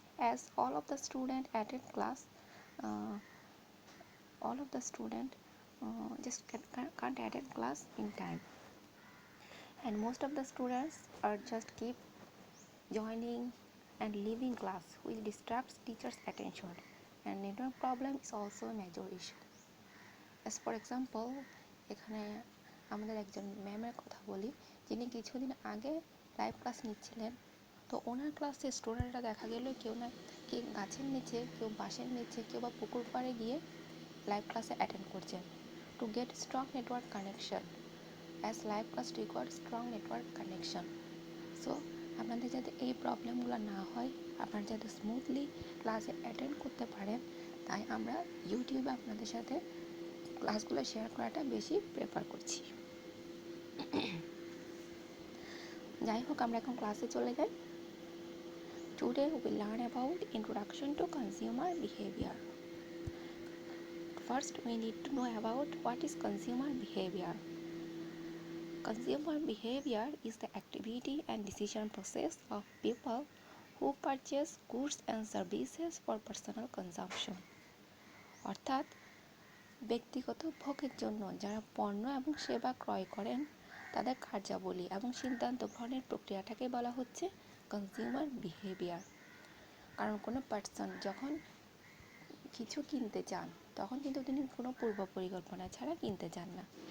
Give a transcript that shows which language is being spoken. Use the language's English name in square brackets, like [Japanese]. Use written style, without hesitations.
[English] As all of the students attend class, uh, all of the student just can't attend class in time, and most of the students are just keep joining and leaving class, which distracts teachers attention, and network problem is also a major issue. As for example, [Bangla] এখানে আমাদের একজন ম্যামের কথা বলি, যিনি কিছুদিন আগে live class নিচ্ছিলেন। তো ওনার ক্লাসে স্টুডেন্টরা দেখা গেল কেউ না কে গাছের নিচে, কেউ বাঁশের নিচে, কেউ বা পুকুর পাড়ে গিয়ে লাইভ ক্লাসে অ্যাটেন্ড করছেন [English] to get strong network connection, as live class requires strong network connection. [Bangla] So আপনাদের যাতে এই প্রবলেমগুলো না হয়, আপনারা যাতে স্মুথলি ক্লাসে অ্যাটেন্ড করতে পারেন, তাই আমরা ইউটিউবে আপনাদের সাথে ক্লাসগুলো শেয়ার করাটা বেশি প্রেফার করছি। যাই হোক, আমরা এখন ক্লাসে চলে যাই। [English] Today we will learn about introduction to consumer behavior. First, we need to know about what is consumer behavior. Consumer behavior is the activity and decision process of people who purchase goods and services for personal consumption. [Bangla] অর্থাৎ ব্যক্তিগত ভোগের জন্য যারা পণ্য এবং সেবা ক্রয় করেন, তাদের কার্যাবলী এবং সিদ্ধান্ত গ্রহণের প্রক্রিয়াটাকে বলা হচ্ছে কনজিউমার বিহেভিয়ার। কারণ কোনো পার্সন যখন কিছু কিনতে চান, তখন কিন্তু তিনি কোনো পূর্ব পরিকল্পনা ছাড়া কিনতে চান না।